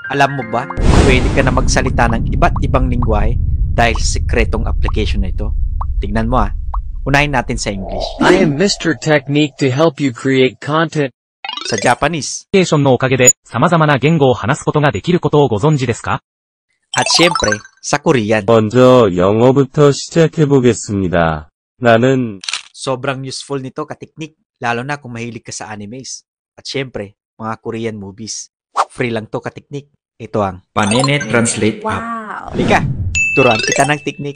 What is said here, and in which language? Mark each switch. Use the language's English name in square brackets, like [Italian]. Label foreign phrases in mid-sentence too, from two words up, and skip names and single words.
[Filipino] Alam mo ba, pwede ka na magsalita ng iba't ibang lingwahe dahil sa sekretong application na ito. Tignan mo unahin natin sa English. [English] I am Mr. Technique to help you create content. [Filipino] Sa Japanese. [Japanese] アプリケーションのおかげで様々な言語を話すことができることをご存知ですか? [Filipino] At syempre, sa Korean. [Korean] 먼저 영어부터 시작해보겠습니다. 나는 [Filipino] Sobrang useful nito katiknik, lalo na kung mahilig ka sa animes. At syempre, mga Korean movies. Free lang to katiknik. Ito ang Panene Translate App. Halika, turuan kita ng teknik.